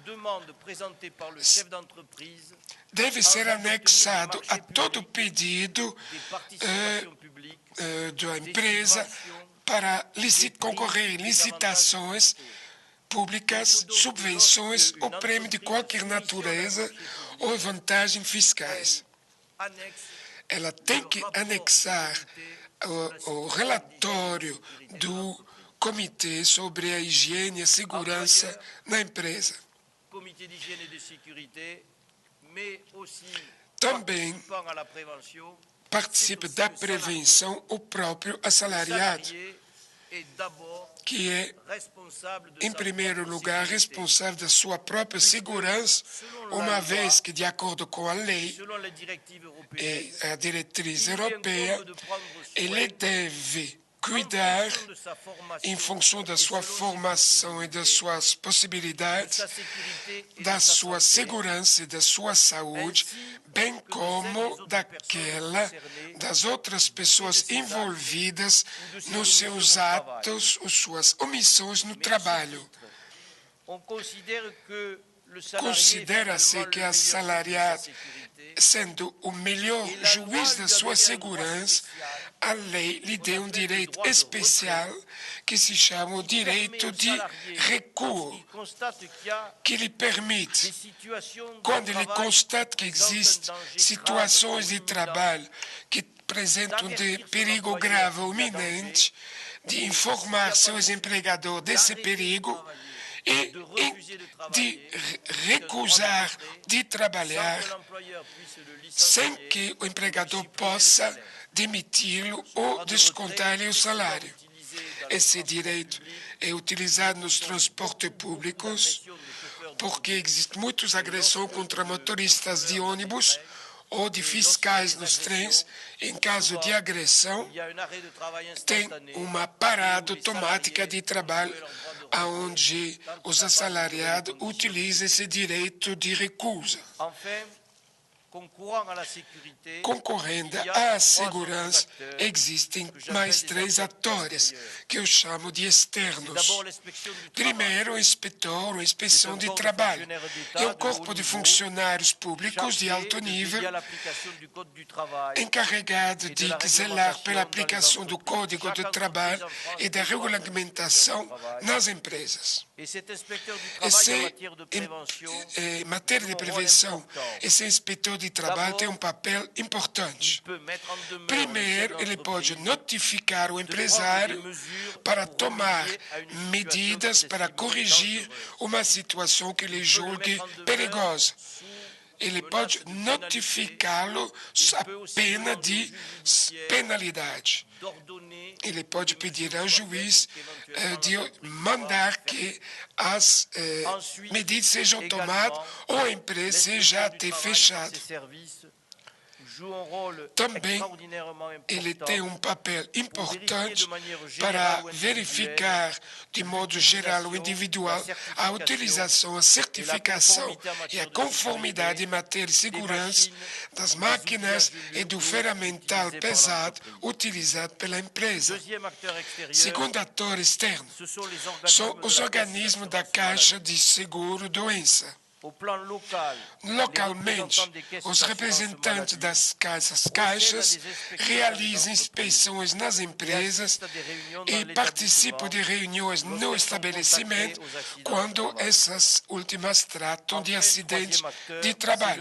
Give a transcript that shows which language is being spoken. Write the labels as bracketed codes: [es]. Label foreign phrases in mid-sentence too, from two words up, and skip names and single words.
[pt] deve ser anexado a todo pedido da empresa para concorrer em licitações públicas, subvenções ou prêmio de qualquer natureza ou vantagens fiscais. Ela tem que anexar o relatório do Comitê sobre a Higiene e a Segurança na empresa. [fr] Comité d'hygiène et de sécurité, mais aussi [pt] Também [fr] participant à la prévention, [pt] participa da prevenção o próprio assalariado, [fr] salarié est d'abord [pt] que é, [fr] responsable de [pt] em [fr] sa [pt] primeiro [fr] propre [pt] lugar, [fr] sécurité. [pt] responsável da sua própria segurança, uma vez que, de acordo com a lei [fr] Selon les directives [pt] e [fr] européennes, [pt] a diretriz [fr] il [pt] europeia, [fr] incombe de prendre [pt] ele [fr] soin [pt] deve [fr] en [pt] cuidar, [fr] fonction de sa formation [pt] em função da [fr] et [pt] sua [fr] selon ses [pt] formação e das [fr] possibilités, [pt] suas [fr] de [pt] possibilidades, [fr] sa sécurité et [pt] da [fr] de sa [pt] sua [fr] santé, [pt] segurança e da sua saúde, bem como daquela das outras pessoas envolvidas nos seus atos, ou suas omissões no trabalho. [fr] on considère que le salarié est [pt] Considera-se [fr] finalement [pt] que [fr] le meilleur juge de sa [pt] assalariado, [fr] sécurité. [pt] sendo o melhor juiz da sua segurança, a lei lhe deu um direito especial que se chama o direito de recuo, [fr] Il constate qu'il y a [pt] que lhe [fr] des [pt] permite, [fr] situations de [pt] quando ele [fr] travail [pt] constate que [fr] présentent un [pt] existem [fr] danger [pt] situações de [fr] grave ou [pt] trabalho que apresentam de perigo grave ou iminente, de informar seus empregadores desse perigo e de recusar de trabalhar [fr] sans que l'employeur puisse le [pt] sem [fr] licencier [pt] que o [fr] ou [pt] empregador [fr] supprimer le [pt] possa [fr] salaire. [pt] demiti-lo ou descontar-lhe o salário. [fr] Utilisé dans [pt] Esse [fr] le [pt] direito [fr] transport public, [pt] é utilizado nos transportes públicos [fr] agression de chauffeurs de [pt] porque existem muitas agressões contra motoristas de ônibus ou de fiscais nos trens. Em caso de agressão, [fr] il y a un arrêt de travail [pt] tem [fr] instantané [pt] uma parada automática de trabalho onde os assalariados utilizam esse direito de recusa. [fr] Enfin, concourant à la sécurité, [pt] Concorrendo [fr] il y a [pt] à [fr] trois [pt] segurança, [fr] autres acteurs [pt] existem [fr] que j'appelle [pt] mais [fr] des [pt] três [fr] acteurs [pt] atores [fr] extérieurs. [pt] que eu chamo de externos. [fr] D'abord, l'inspection du travail. [pt] Primeiro, o inspetor, a inspeção de corpo de trabalho. funcionários de Estado É um de corpo alto de nível, funcionários públicos de [fr] chargé [pt] alto de nível, [fr] veiller à l'application du Code du travail [pt] encarregado [fr] et de la [pt] de zelar [fr] réglementation [pt] pela [fr] dans [pt] aplicação [fr] les [pt] do [fr] entreprises. [pt] Código [fr] Chaque [pt] de Trabalho [fr] entreprise en France [pt] e da [fr] doit faire [pt] regulamentação [fr] du travail. [pt] nas empresas. [fr] Et cet inspecteur du travail en [pt] Esse, [fr] matière de prévention [pt] em matéria de [fr] joue un rôle [pt] prevenção, [fr] important. [pt] esse inspetor de trabalho tem um papel importante. [fr] Peut mettre en demeure [pt] Primeiro, [fr] le chef [pt] ele pode [fr] d'entreprise [pt] notificar o [fr] de prendre [pt] empresário [fr] des mesures [pt] para [fr] pour [pt] tomar [fr] remédier à une situation [pt] medidas [fr] qu'il [pt] para [fr] estime [pt] corrigir [fr] dangereuse. [pt] uma situação que ele [fr] Peut le [pt] julgue [fr] mettre en demeure [pt] perigosa. [fr] sous [pt] Ele [fr] menace [pt] pode [fr] de pénalité. [pt] notificá-lo [fr] Il [pt] a [fr] peut aussi [pt] pena [fr] demander au [pt] de [fr] juge judiciaire [pt] penalidade. [fr] d'ordonner [pt] Ele [fr] que [pt] pode [fr] des [pt] pedir [fr] mesures [pt] ao [fr] soient [pt] juiz [fr] faites ou qu'éventuellement [pt] de [fr] l'entreprise [pt] mandar [fr] doit [pt] que as [fr] Ensuite, [pt] medidas sejam [fr] également, [pt] tomadas ou a empresa seja [fr] l'inspection du [pt] até [fr] travail par [pt] fechada. [fr] ses services joue un rôle [pt] Também [fr] extraordinairement [pt] ele [fr] important [pt] tem um papel [fr] pour vérifier [pt] importante [fr] de manière générale [pt] para [fr] ou individuelle [pt] verificar de modo geral ou individual a utilização, a certificação e a conformidade em matéria de segurança das máquinas e do ferramental pesado utilizado pela empresa. [fr] Deuxième acteur extérieur, [pt] Segundo ator externo, [fr] ce sont les [pt] são os [fr] organismes [pt] organismos da Caixa de Seguro-Doença. [fr] Au plan local, [pt] Localmente, os representantes das caixas realizam inspeções nas empresas e participam de reuniões no estabelecimento quando essas últimas tratam de acidentes de trabalho.